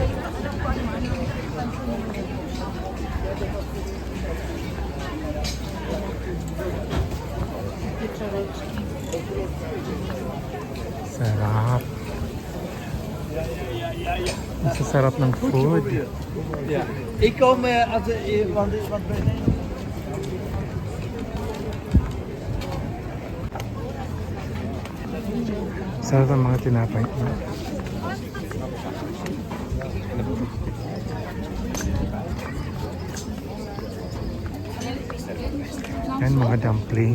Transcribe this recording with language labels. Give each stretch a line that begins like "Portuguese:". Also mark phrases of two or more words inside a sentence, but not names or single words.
Filipino: Sarap. Ang sarap ng food.
Dutch: Ja. Ik kom, wat ben je?
Filipino: Sarap ng mga tinapay. Yan mga dumpling.